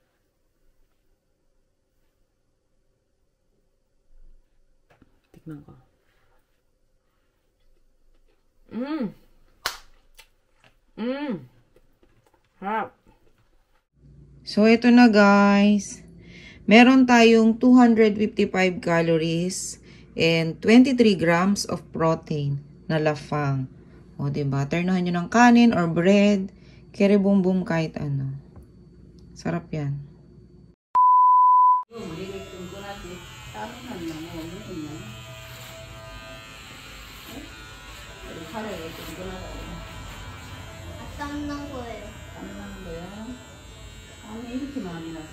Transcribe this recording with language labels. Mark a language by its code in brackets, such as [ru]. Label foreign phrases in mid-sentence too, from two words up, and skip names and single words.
[tl] Tikman ko. Harap. So, ito na guys. Meron tayong [en] 255 calories and 23 grams of protein [tl] na lafang. O, diba? Ternohan nyo ng kanin or bread. Kere boom boom kahit ano. Sarap yan. [ko] 땀난 거예요. 아니, 이렇게 많이 났어?